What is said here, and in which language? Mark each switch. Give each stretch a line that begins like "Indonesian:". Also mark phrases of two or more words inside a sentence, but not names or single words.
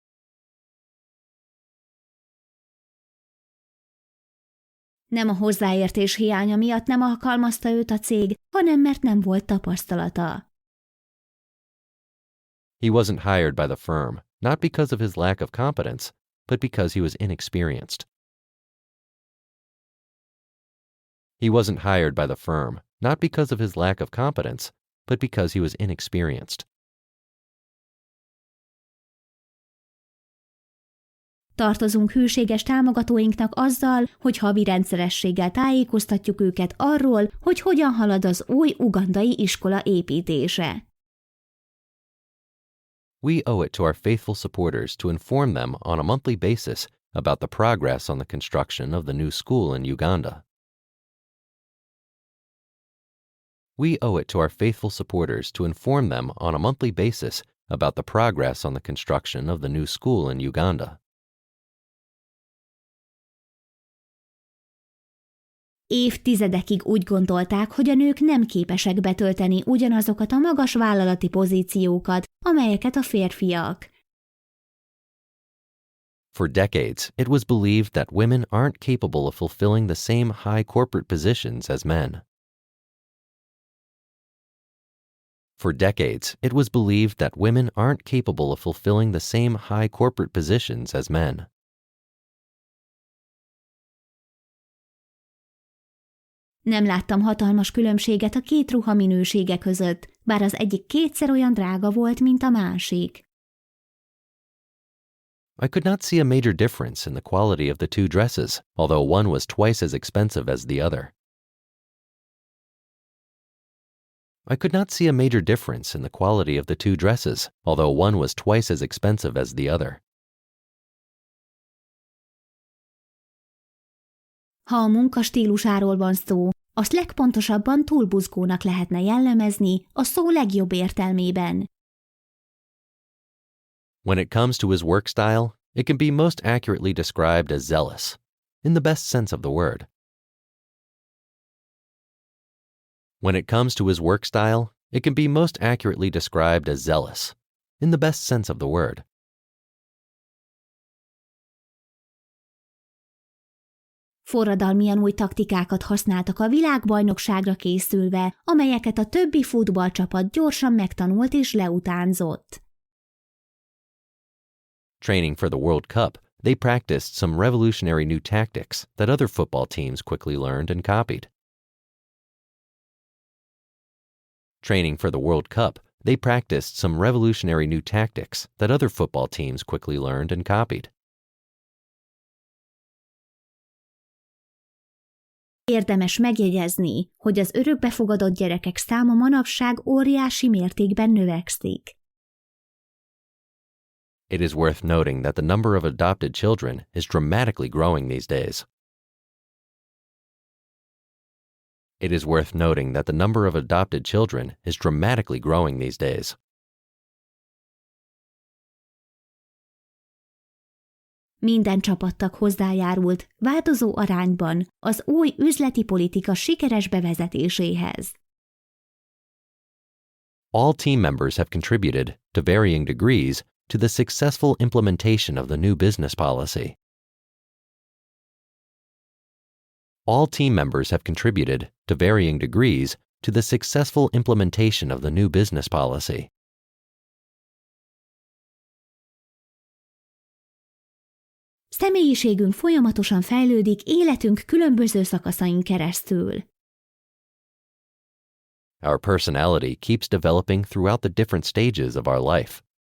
Hungarian: Nem a hozzáértés hiánya miatt nem alkalmazta őt a cég, hanem mert nem volt tapasztalata.
English: He wasn't hired by the firm, not because of his lack of competence, but because he was inexperienced. He wasn't hired by the firm, not because of his lack of competence, but because he was inexperienced.
Hungarian: Tartozunk hűséges támogatóinknak azzal, hogy havi rendszerességgel tájékoztatjuk őket arról, hogy hogyan halad az új ugandai iskola építése.
English: We owe it to our faithful supporters to inform them on a monthly basis about the progress on the construction of the new school in Uganda. We owe it to our faithful supporters to inform them on a monthly basis about the progress on the construction of the new school in Uganda.
Hungarian: Évtizedekig úgy gondolták, hogy a nők nem képesek betölteni ugyanazokat a magas vállalati pozíciókat, amelyeket a férfiak.
English: For decades, it was believed that women aren't capable of fulfilling the same high corporate positions as men. For decades, it was believed that women aren't capable of fulfilling the same high corporate positions as men.
Hungarian: Nem láttam hatalmas különbséget a két ruha minősége között, bár az egyik kétszer olyan drága volt, mint a másik.
English: I could not see a major difference in the quality of the two dresses, although one was twice as expensive as the other. I could not see a major difference in the quality of the two dresses, although one was twice as expensive as the other.
Hungarian: Ha a munka stílusáról van szó, azt legpontosabban túlbuzgónak lehetne jellemezni a szó legjobb értelmében.
English: When it comes to his work style, it can be most accurately described as zealous, in the best sense of the word. When it comes to his work style, it can be most accurately described as zealous, in the best sense of the word.
Hungarian: Forradalmian új taktikákat használtak a világbajnokságra készülve, amelyeket a többi futballcsapat gyorsan megtanult és leutánzott.
English: Training for the World Cup, they practiced some revolutionary new tactics that other football teams quickly learned and copied. Training for the World Cup, they practiced some revolutionary new tactics that other football teams quickly learned and copied.
Hungarian: Érdemes megjegyezni, hogy az örökbefogadott gyerekek száma manapság óriási mértékben növekszik.
English: It is worth noting that the number of adopted children is dramatically growing these days. It is worth noting that the number of adopted children is dramatically growing these days.
Hungarian: Minden csapattag hozzájárult változó arányban az új üzleti politika sikeres bevezetéséhez.
English: All team members have contributed, to varying degrees, to the successful implementation of the new business policy. All team members have contributed, to varying degrees, to the successful implementation of the new business policy.
Hungarian: Személyiségünk folyamatosan fejlődik életünk különböző szakaszain keresztül.
English: Our personality keeps developing throughout the different stages of our life.